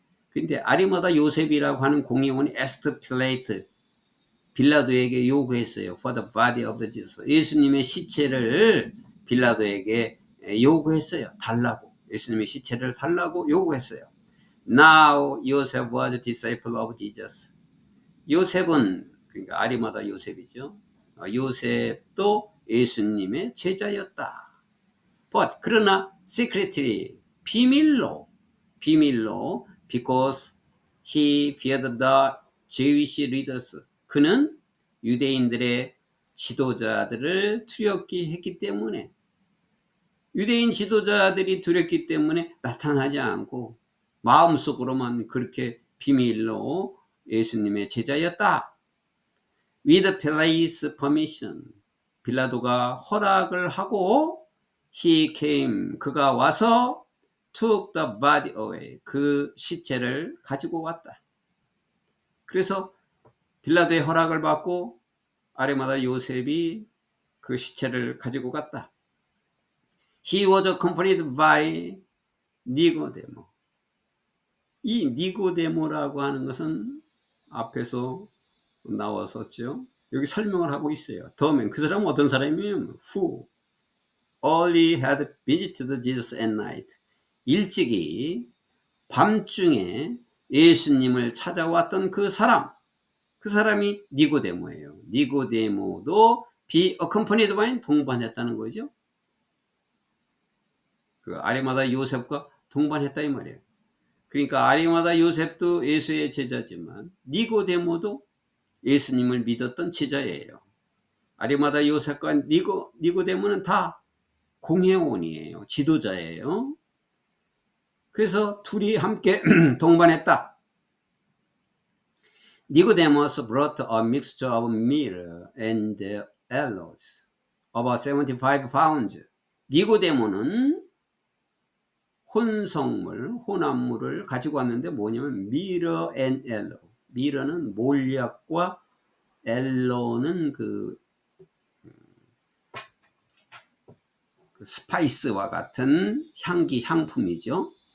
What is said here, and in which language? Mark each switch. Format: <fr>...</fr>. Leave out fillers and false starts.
<ko>근데 아리마다 요셉이라고 하는 공회원이</ko> <en>에스트 필레이트</en> <ko>빌라도에게 요구했어요.</ko> <en>For the body of the Jesus.</en> <ko>예수님의 시체를 빌라도에게 요구했어요. 달라고. 예수님의 시체를 달라고 요구했어요.</ko> <en>Now Joseph was a disciple of Jesus.</en> <ko>요셉은 그러니까 아리마다 요셉이죠. 요셉도 예수님의 제자였다.</ko> <en>But</en> <ko>그러나</ko> <en>secretly</en> <ko>비밀로</ko> <en>because he feared the Jewish leaders.</en> <ko>그는 유대인들의 지도자들을 두렵게 했기 때문에 유대인 지도자들이 두렵기 때문에 나타나지 않고 마음속으로만 그렇게 비밀로 예수님의 제자였다.</ko> <en>With Pilate's permission.</en> <ko>빌라도가 허락을 하고</ko> <en>he came.</en> <ko>그가 와서</ko> <en>took the body away.</en> <ko>그 시체를 가지고 왔다. 그래서 빌라도의 허락을 받고 아리마다 요셉이 그 시체를 가지고 갔다.</ko> <en>He was accompanied by 니고데모.</en> <ko>이 니고데모라고 하는 것은 앞에서 나왔었죠. 여기 설명을 하고 있어요.</ko> <en>더맨</en> <ko>그 사람은 어떤 사람이냐면</ko> <en>who only had visited Jesus at night.</en> <ko>일찍이 밤중에 예수님을 찾아왔던 그 사람이 니고데모예요. 니고데모도</ko> <en>be accompanied by</en> <ko>동반했다는 거죠. 그 아리마다 요셉과 동반했다 이 말이에요. 그러니까 아리마다 요셉도 예수의 제자지만 니고데모도 예수님을 믿었던 제자예요. 아리마다 요셉과 니고데모는 다 공회원이에요. 지도자예요. 그래서 둘이 함께 동반했다.</ko> <en>Nicodemus brought a mixture of myrrh and aloes, about 75 pounds.</en> <ko>니고데모는 혼합물을 가지고 왔는데 뭐냐면</ko> <en>미러 앤 엘로.</en> <ko>미러는 몰약과 엘로는 그 스파이스와 같은 향품이죠.</ko>